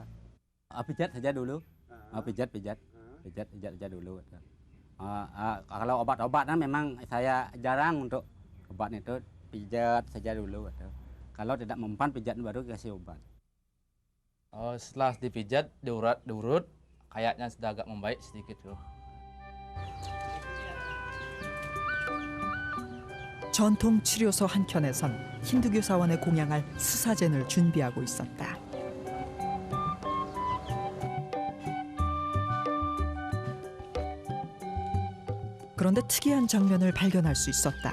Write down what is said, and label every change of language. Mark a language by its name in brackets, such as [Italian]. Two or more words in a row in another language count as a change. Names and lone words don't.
[Indonesian] Pijat saja dulu, pijat saja dulu. Kalau obat-obatan memang saya jarang untuk obat itu, pijat saja dulu. Kalau tidak mempan pijat baru kasih obat. Setelah dipijat, diurut, kayaknya sudah agak membaik sedikit tuh. [Korean] 전통 치료소 한켠에선 힌두교 사원에 공양할 스사젠을 준비하고 있었다. 그런데 특이한 장면을 발견할 수 있었다.